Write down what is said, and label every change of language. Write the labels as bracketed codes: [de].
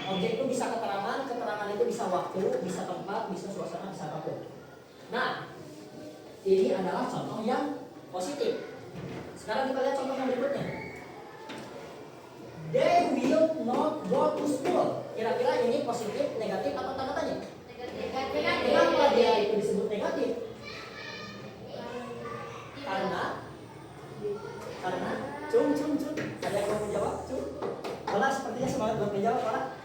[id] Objek itu bisa keterangan itu bisa waktu, bisa tempat, bisa suasana, bisa apapun. Nah, ini adalah contoh yang positif. Sekarang kita lihat contoh yang berikutnya. [en] They will not go to school. [id] Kira-kira ini positif, negatif, atau tanda tanya? Negatif. Kenapa dia itu disebut negatif? Karena cum. Ada yang mau menjawab? Cum. Olah sepertinya semangat belum menjawab, Olah.